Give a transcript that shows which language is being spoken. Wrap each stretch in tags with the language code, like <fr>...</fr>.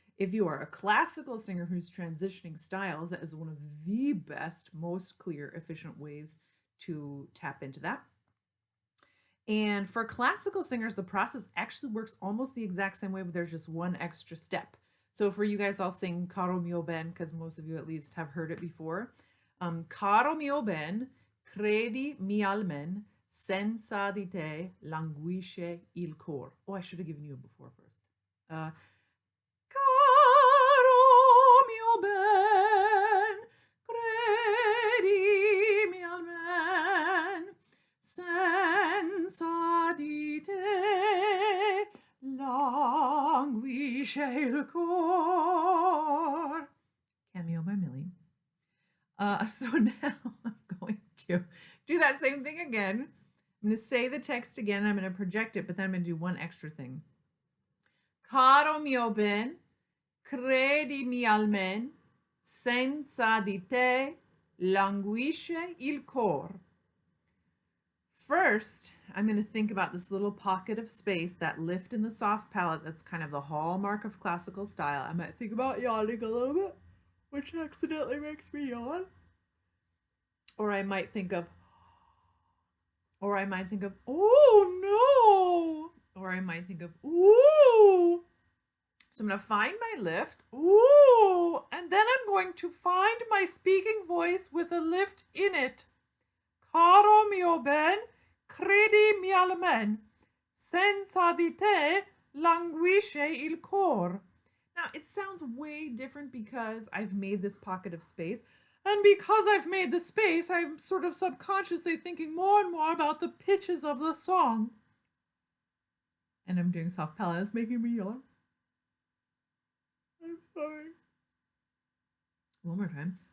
<en>If you are a classical singer who's transitioning styles, that is one of the best, most clear, efficient ways to tap into that. And for classical singers, the process actually works almost the exact same way, but there's just one extra step. So for you guys, I'll sing Caro mio ben, because most of you at least have heard it before.</en> <it>Caro mio ben, credi mi almen, senza di te languisce il cor.</it> <en>Oh, I should have given you a before first.</en> <it>Caro mio ben, credi mi almen, senza di te languisce il cor.</it> <en>Cameo by Millie. So now I'm going to do that same thing again. I'm going to say the text again. I'm going to project it, but then I'm going to do one extra thing.</en> <it>Caro mio ben, credimi almen, senza di te languisce il cor.</it> <en>First, I'm going to think about this little pocket of space, that lift in the soft palate that's kind of the hallmark of classical style. I might think about yawning a little bit, which accidentally makes me yawn. Or I might think of, oh no. Or I might think of, ooh. So I'm going to find my lift, ooh, and then I'm going to find my speaking voice with a lift in it.</en> <it>Caro mio ben, credi mi almen, senza di te languisce il cor.</it> <en>Now, it sounds way different because I've made this pocket of space. And because I've made the space, I'm sort of subconsciously thinking more and more about the pitches of the song. And I'm doing soft palate. It's making me yawn. I'm sorry. One more time.</en>